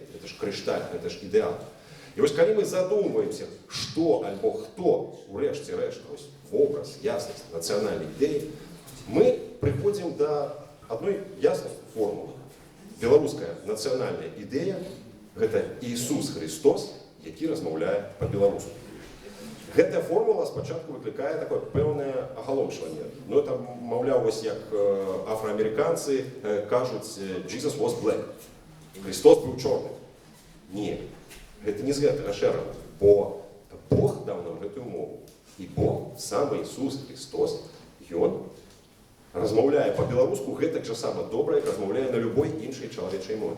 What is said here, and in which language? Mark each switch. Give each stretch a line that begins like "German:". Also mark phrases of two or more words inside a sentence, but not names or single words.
Belarusian: Гэта ж крышталь, гэта ж ідэал. І вось калі мы задумваемся, што альбо хто, у рэшце рэшт, вобраз, яснасць нацыянальнай ідэі, мы прыходзім да адной яснай формулы. Беларуская нацыянальная ідэя – гэта Ісус Христос, які размаўляе па-беларуску. Гэтая формула спачатку выклікае такое пэўнае агаломшванне. Ну, это, маўляў, вось як афраамерыканцы кажуць
English: «Jesus was black».
Belarusian: Христос быў чорны. Не, гэта не з гэтага шэрагу, бо Бог даў нам гэтую мову. І Бог, сам Ісус Христос, Ён размаўляе па-беларуску гэтак жа сама добра, як размаўляе на любой іншай чалавечай мове.